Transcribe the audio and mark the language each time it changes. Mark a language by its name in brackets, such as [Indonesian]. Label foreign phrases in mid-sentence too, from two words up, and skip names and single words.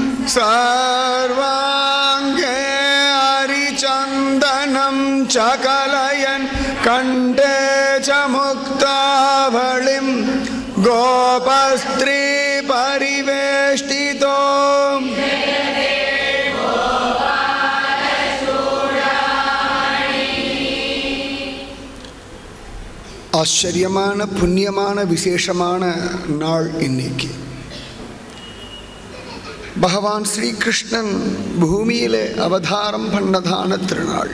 [Sanskrit] सर्वाङ्गे हरिचन्दनं चकलयन् कण्ठे च मुक्तावलिं गोपस्त्री परिवेष्टितो [Tamil] ஆச்சரியமான புண்ணியமான விசேஷமான நாள் இன்னைக்கு. பகவான் ஸ்ரீகிருஷ்ணன் பூமியிலே அவதாரம் பண்ணதான திருநாள்.